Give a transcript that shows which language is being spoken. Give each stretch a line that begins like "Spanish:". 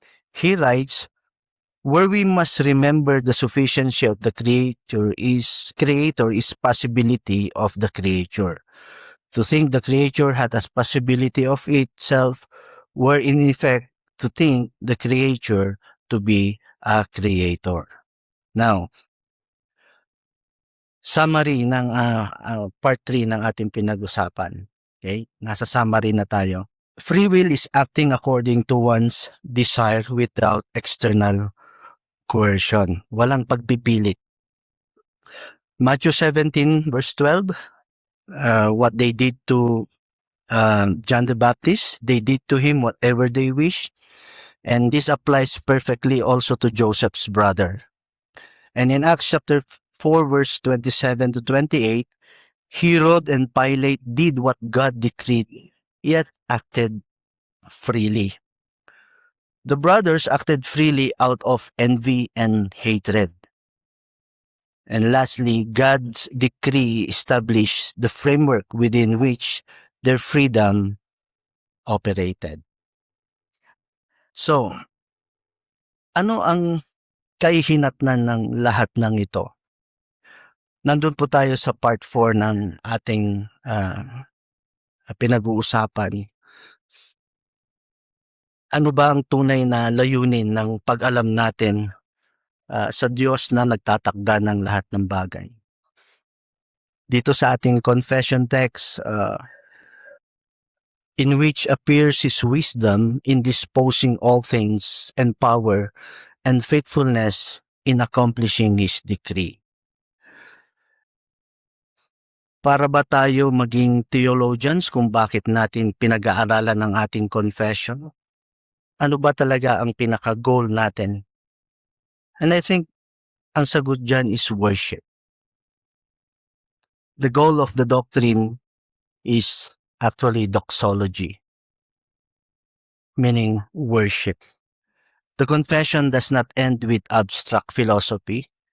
English: He writes, where we must remember the sufficiency of the creator is possibility of the creature. To think the creature had a possibility of itself were in effect to think the creature to be a creator. Now,
Filipino: summary ng part 3 ng ating pinag-usapan. Okay? Nasa summary na tayo.
English: Free will is acting according to one's desire without external coercion.
Filipino: Walang pagpipilit.
English: Matthew 17 verse 12, what they did to John the Baptist, they did to him whatever they wished. And this applies perfectly also to Joseph's brother. And in Acts chapter 4 verse 27 to 28, Herod and Pilate did what God decreed, yet acted freely. The brothers acted freely out of envy and hatred. And lastly, God's decree established the framework within which their freedom operated.
Filipino: So, ano ang kahihinatnan ng lahat ng ito? Nandun po tayo sa part 4 ng ating pinag-uusapan. Ano ba ang tunay na layunin ng pag-alam natin sa Diyos na nagtatakda ng lahat ng bagay? Dito sa ating confession text,
English: in which appears His wisdom in disposing all things, and power and faithfulness in accomplishing His decree.
Filipino: Para ba tayo maging theologians kung bakit natin pinag-aaralan ng ating confession? Ano ba talaga ang pinaka-goal natin?
English: And I think
Filipino: ang sagot dyan
English: is worship. The goal of the doctrine is actually doxology, meaning worship. The confession does not end with abstract philosophy.